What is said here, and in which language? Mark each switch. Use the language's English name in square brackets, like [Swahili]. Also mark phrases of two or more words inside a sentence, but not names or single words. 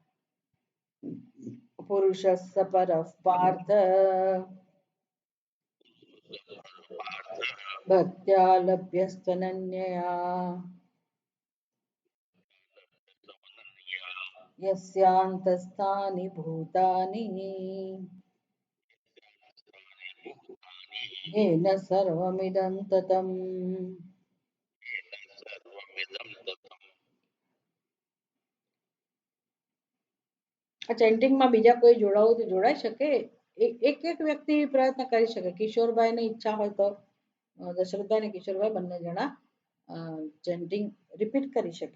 [Sanskrit] पुरुषस्स परः पार्थ भक्त्या लभ्यस्त्वनन्यया यस्यांतस्थानि भूतानि येन सर्वमिदं ततम्. [Gujarati] આ ચેન્ટિંગમાં બીજા કોઈ જોડાવું તો જોડાઈ શકે. એક એક વ્યક્તિ પ્રયત્ન કરી શકે. કિશોરભાઈની ઈચ્છા હોય તો દશરથભાઈ અને કિશોરભાઈ બંને જણા ચેન્ટિંગ રિપીટ કરી શકે.